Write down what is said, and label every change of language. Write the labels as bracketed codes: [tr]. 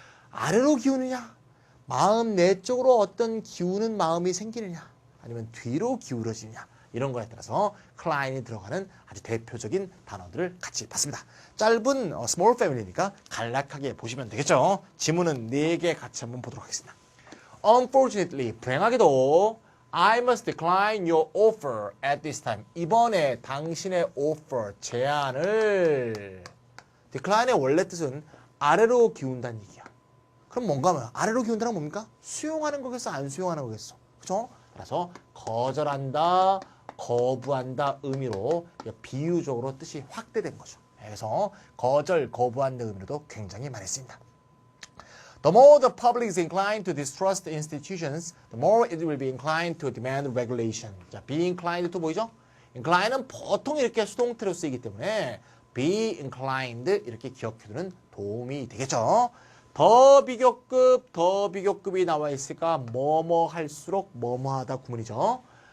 [ko] 아래로 기우느냐? 마음 내적으로 어떤 기우는 마음이 생기느냐? 아니면 뒤로 기울어지느냐? 이런 거에 따라서 cline이 들어가는 아주 대표적인 단어들을 같이 봤습니다. 짧은 [en] small family [ko] 니까 간략하게 보시면 되겠죠. 지문은 4개 같이 한번 보도록 하겠습니다. [en] Unfortunately, [ko] 불행하게도 [en] I must decline your offer at this time. [ko] 이번에 당신의 offer, 제안을 decline의 원래 뜻은 아래로 기운다는 얘기야. 그럼 뭔가 아래로 기운다는 뭡니까? 수용하는 거겠어? 안 수용하는 거겠어? 그렇죠? 따라서 거절한다, 거부한다 의미로 비유적으로 뜻이 확대된 거죠. 그래서 거절, 거부한다 의미로도 굉장히 많이 쓰인다. [en] The more the public is inclined to distrust institutions, the more it will be inclined to demand regulation. [ko] 자, be inclined to 뭐죠? incline은 보통 이렇게 수동태로 쓰이기 때문에 be inclined 이렇게 기억해두는 도움이 되겠죠. 더 비교급이 나와 있으니까 뭐뭐 할수록 뭐뭐 하다 구문이죠.